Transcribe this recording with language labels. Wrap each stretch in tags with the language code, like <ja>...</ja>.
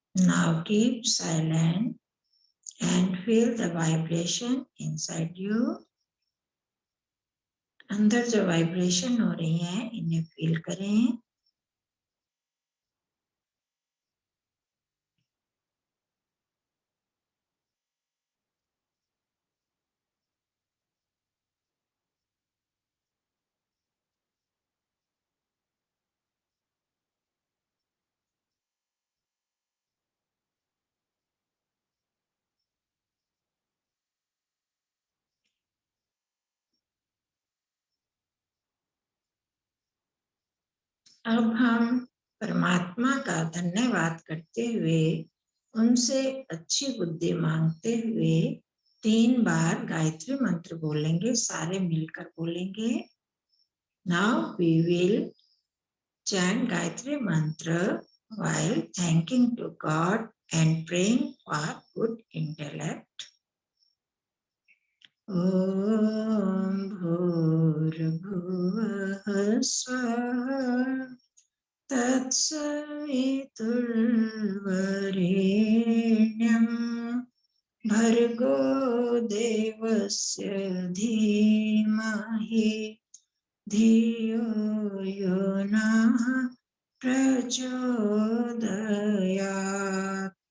<en>Now keep silent and feel the vibration inside you.</en> <hi>अंदर जो vibration हो रही है इन्हें फील करें। अब हम परमात्मा का धन्यवाद करते हुए उनसे अच्छी बुद्धि मांगते हुए 3 बार गायत्री मंत्र बोलेंगे, सारे मिलकर बोलेंगे।</hi> <en>Now we will chant Gayatri mantra while thanking to God and praying for good intellect.</en> <sa>Om Bhurabhuvah Swaha Tatsaviturvarenyam Bhargo Devasya Dhimahi Dhiyo Yonah Prachodayat.</sa>